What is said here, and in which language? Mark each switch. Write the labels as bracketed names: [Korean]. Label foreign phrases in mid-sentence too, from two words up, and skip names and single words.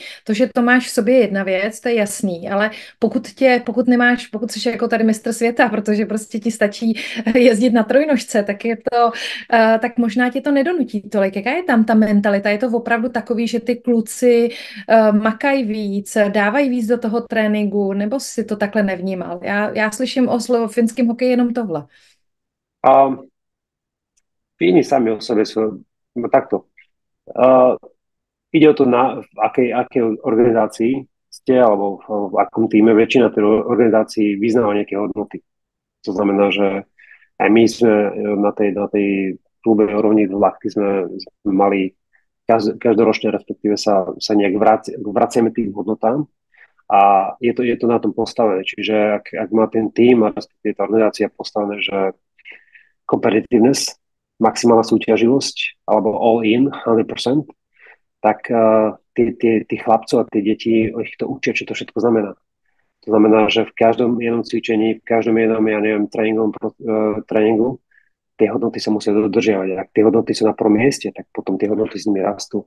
[Czech] To, že to máš v sobě jedna věc, to je jasný, ale pokud jsi jako tady mistr světa, protože prostě ti stačí jezdit na trojnožce, tak možná tě to nedonutí tolik. Jaká je tam ta mentalita? Je to opravdu takový, že ty kluci makají víc, dávají víc do toho tréninku, nebo si to takhle nevnímal? Já slyším o finském hokeji jenom tohle. [Slovak] Fíni sami o sebe sú takto. Ide o to, v akej organizácii ste, alebo v akom týme. Väčšina tej organizácií vyznáva nejaké hodnoty. To znamená, že aj my sme na tej klubovej úrovni v Lahti sme mali každoročne, respektíve sa nejak vraciame tým hodnotám a je to na tom postavené. Čiže ak má ten tým a respektíve tá organizácia postavené, že competitiveness, maximálna súťaživosť alebo [English] all in [Slovak] 100%, tak tí chlapcov a tie deti ich to učia, čo to všetko znamená. To To znamená, že v každom jednom cvičení, v každom jednom, ja neviem, tréningu, tie hodnoty sa musia dodržiavať. Ak tie hodnoty sú na prvom mieste, tak potom tie hodnoty s nimi rastú.